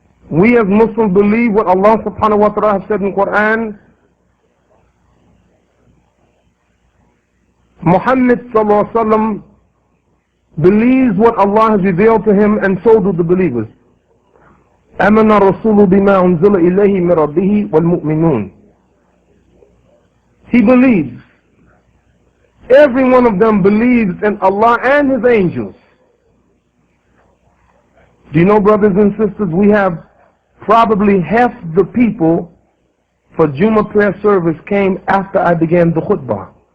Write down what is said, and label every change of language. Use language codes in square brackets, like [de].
[en] We as Muslims believe what Allah subhanahu wa ta'ala has said in the Quran. Muhammad sallallahu alaihi wasallam believes what Allah has revealed to him, and so do the believers. [ar] آمن الرسول بما أنزل إليه من ربه والمؤمنون. [en] He believes. Every one of them believes in Allah and His angels. Do you know, brothers and sisters, we have probably half the people for Jummah prayer service came after I began the khutbah.